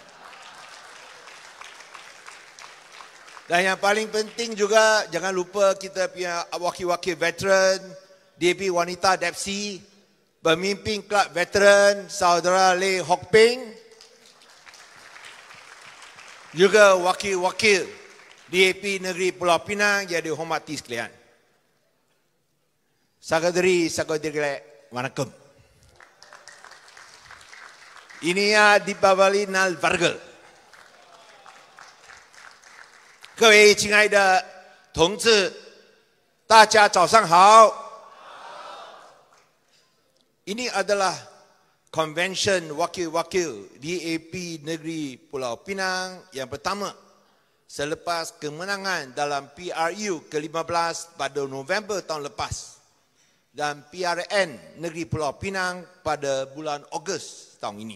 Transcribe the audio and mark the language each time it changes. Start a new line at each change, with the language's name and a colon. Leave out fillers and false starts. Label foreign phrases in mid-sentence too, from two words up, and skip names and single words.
Malay: Dan yang paling penting juga, jangan lupa kita punya wakil-wakil veteran, DAP Wanita Depsi, pemimpin kelab veteran, saudara Lee Hock Peng, juga wakil-wakil DAP Negeri Pulau Pinang yang dihormati sekalian. Saudari-saudari, wanakkam.
Tamil: இனிய தீபாவளி நல் வாழ்த்துகள்.
Chinese: 各位亲爱的同志，大家早上好。
Malay: Ini adalah convention wakil-wakil DAP Negeri Pulau Pinang yang pertama selepas kemenangan dalam PRU ke-15 pada November tahun lepas dan PRN Negeri Pulau Pinang pada bulan Ogos tahun ini.